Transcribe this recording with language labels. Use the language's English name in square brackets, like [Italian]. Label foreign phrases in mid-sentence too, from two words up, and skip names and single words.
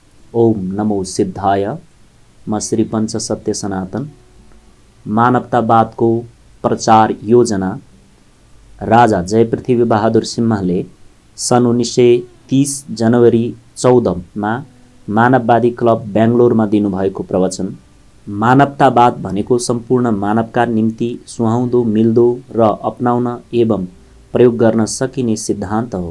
[Sanskrit] ओम नमो सिद्धाय। [Nepali] म श्री पञ्च सत्य सनातन। मानवतावादको प्रचार योजना राजा जयपृथ्वी बहादुर सिंहले सन् 1930 जनवरी 14 मानववादी क्लब बेङ्गलोरमा दिनुभएको प्रवचन। मानवतावाद भनेको सम्पूर्ण मानवका निम्ति सुहाउँदो, मिल्दो र अपनाउन एवं प्रयोग गर्न सकिने सिद्धान्त हो।